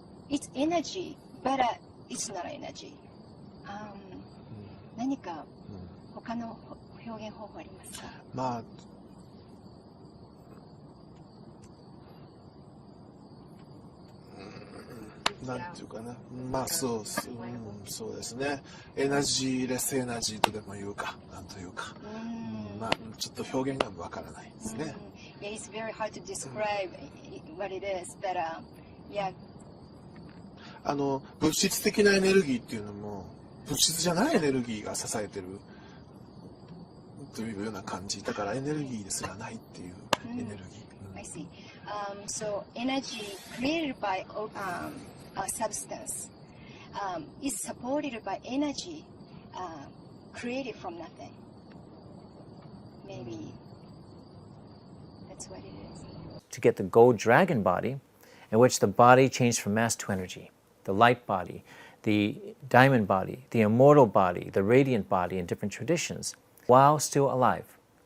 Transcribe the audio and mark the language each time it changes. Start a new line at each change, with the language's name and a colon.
English: It's energy, but it's not energy.
Japanese: 何か他の表現方法ありますか？まあなんていうかな、まあそうですね、エナジーレスエナジーとでも言うか、なんというか、まあちょっと表現がわからないですね。
English: Yeah, it's very hard to describe what it is, but yeah.
Japanese: 物質的なエネルギーっていうのも物質じゃないエネルギーが支えてるというような感じだから、エネルギーですらないっていうエネルギー。
English: I see. So energy created by a substance is supported by energy created from nothing. Maybe that's what it is. To get the gold dragon body, in which the body changed from mass to energy, the light body, the diamond body, the immortal body, the radiant body in different traditions, while still alive.